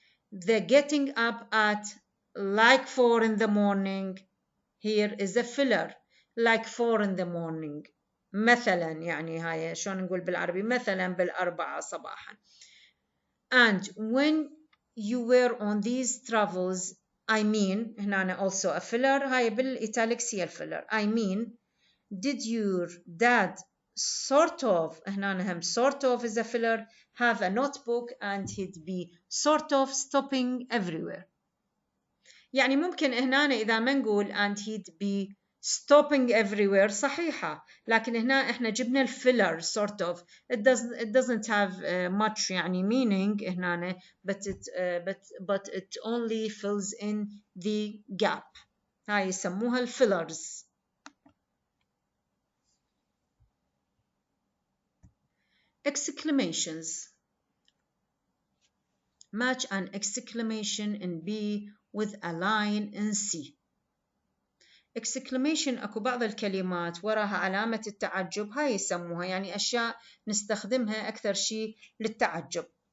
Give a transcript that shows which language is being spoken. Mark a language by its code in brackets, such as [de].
[en] The getting up at like 4 in the morning. Here is a filler. Like 4 in the morning. [ar] مثلا يعني هاي شلون نقول بالعربي مثلا بالأربعة صباحا. [en] And when you were on these travels, I mean [ar] هنا [en] also a filler. [ar] هاي بالإيتاليكس هي الفiller. [en] I mean, did your dad sort of [ar] هنا هم [en] sort of is a filler have a notebook and he'd be sort of stopping everywhere. [ar] يعني ممكن هنا إذا ما نقول [en] and he'd be stopping everywhere [ar] صحيحة لكن هنا إحنا جبنا الفيلر [en] sort of it doesn't have much [ar] يعني [en] meaning [ar] هنا [en] but it only fills in the gap. [ar] هاي يسموها الفيلرز. [en] Exclamations. Match an exclamation in B with a line in C. [ar] Exclamation أكو بعض الكلمات وراها علامة التعجب هاي يسموها يعني أشياء نستخدمها أكثر شيء للتعجب.